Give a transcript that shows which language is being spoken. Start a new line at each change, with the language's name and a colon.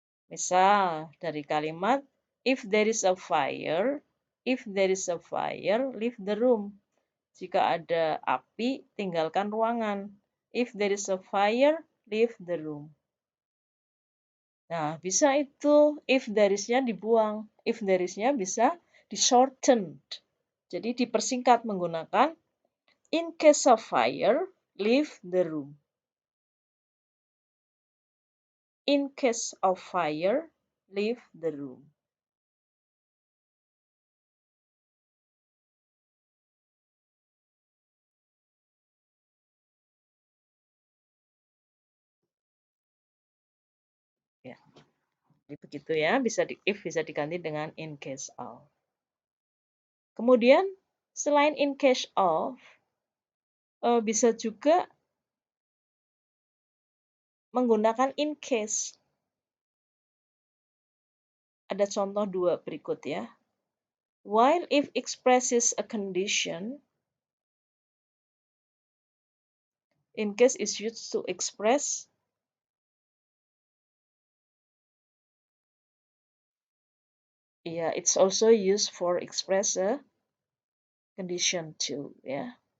Indonesian: Misal dari kalimat
English: if there is a fire, leave the room.
Indonesian: Jika ada api, tinggalkan ruangan.
English: If there is a fire, leave the room.
Indonesian: Nah, bisa itu
English: if there is-
Indonesian: nya dibuang.
English: If there is-nya bisa di-shortened.
Indonesian: Jadi dipersingkat menggunakan
English: in case of fire, leave the room. In case of fire, leave the room.
Indonesian: Ya. Jadi begitu ya, if bisa diganti dengan in case of. Kemudian selain in case of, bisa juga menggunakan in case. Ada contoh dua berikut ya.
English: While if expresses a condition, in case is used to express it's also used for express a condition too ya.